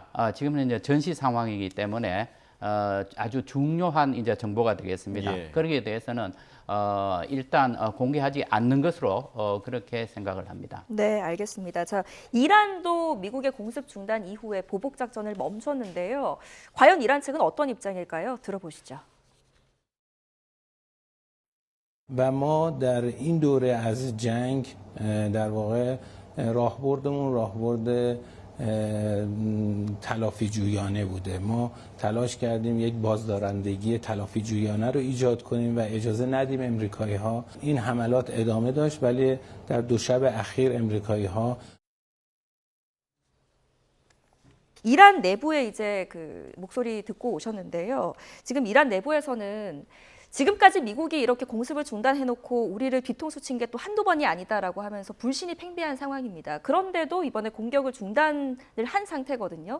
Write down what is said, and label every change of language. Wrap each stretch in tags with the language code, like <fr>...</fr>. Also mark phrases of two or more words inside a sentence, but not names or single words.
<ko>지금은 이제 전시 상황이기 때문에 아주 중요한 이제 정보가 되겠습니다. 예. 거기에 대해서는 일단 공개하지 않는 것으로 그렇게 생각을 합니다. 네, 알겠습니다. 자, 이란도 미국의 공습 중단 이후에 보복 작전을 멈췄는데요. 과연 이란 측은 어떤 입장일까요? 들어보시죠.</ko> <fa>و ما در این دوره از جنگ در واقع راهبردمون راهبرد تلافی جویانه بوده. ما تلاش کردیم یک بازدارندگی تلافی جویانه رو ایجاد کنیم و اجازه ندیم امریکایی ها. این حملات ادامه داشت ولی در دو شب اخیر امریکایی ها</fa> <ko>이란 내부의 이제 그 목소리 듣고 오셨는데요. 지금 이란 내부에서는 지금까지 미국이 이렇게 공습을 중단해놓고 우리를 뒤통수 친 게 또 한두 번이 아니다라고 하면서 불신이 팽배한 상황입니다. 그런데도 이번에 공격을 중단을 한 상태거든요.</ko>